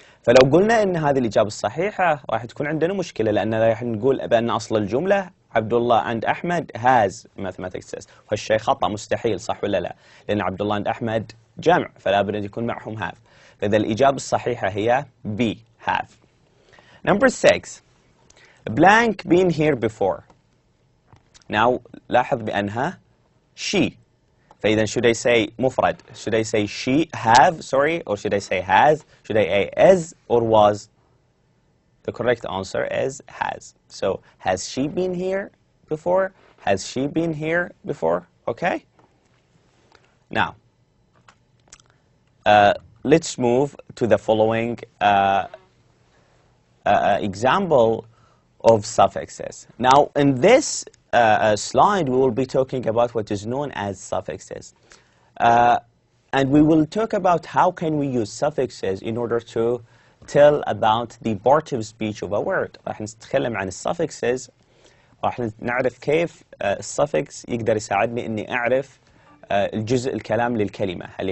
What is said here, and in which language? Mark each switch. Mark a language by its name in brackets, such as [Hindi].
[Arabic] فلو قلنا أن هذه الإجابة الصحيحة راح تكون عندنا مشكلة، لأن راح نقول بأن أصل الجملة عبد الله and أحمد [English] has mathematics test، [Arabic] وهالشيء خطأ مستحيل، صح ولا لا؟ لأن عبد الله and أحمد جمع، فلا بد أن يكون معهم have. فإذا الإجابة الصحيحة هي B have. [English] Number 6. Blank been here before. Now [Arabic] لاحظ بأنها [English] she. [Arabic] فإذا [English] should I say [Arabic] مفرد? [English] Should I say she have, sorry, or should I say has? Should I say is or was? The correct answer is has. So has she been here before? Has she been here before? Okay? Now, let's move to the following example of suffixes. Now, in this slide, we will be talking about what is known as suffixes. And we will talk about how can we use suffixes in order to tell about the part of speech of a word. [Arabic] راح نتكلم عن suffixes، راح نعرف كيف الsuffix يقدر يساعدني إني أعرف الجزء الكلام للكلمة.